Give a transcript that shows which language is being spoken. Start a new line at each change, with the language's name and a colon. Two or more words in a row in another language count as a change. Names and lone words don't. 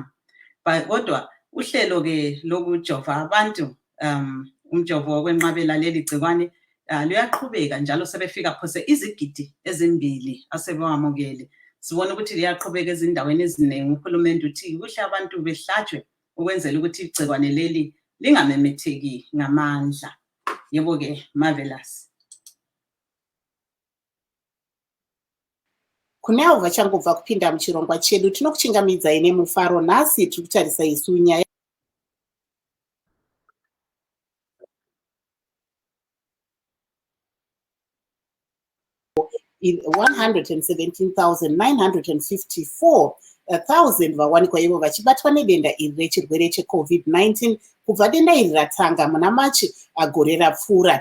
North Ndebele: Kodwa uhlelo-ke lokujova abantu umjovo wokwenqabela leli gcikwane luyaqhubeka njalo sebefika phose izigidi ezimbili asebewamukele. Sibona ukuthi liyaqhubeka ezindaweni eziningi. Uhulumende uthi kuhle abantu behlatshwe ukwenzela ukuthi igcikwane leli lingamemetheki ngamandla. Yebo-ke, Marvelous.
Shona: Kunewo vachangobva kupinda muchirongwa chedu, tinokuchingamidzai nemufaro. Nhasi tiri kutarisa isu nyaya 117,954 vawanikwa ivo vachibatwa nedenda iri rechirwere cheCovid-19 kubva denda iri ratanga muna Machi gore rapfuura.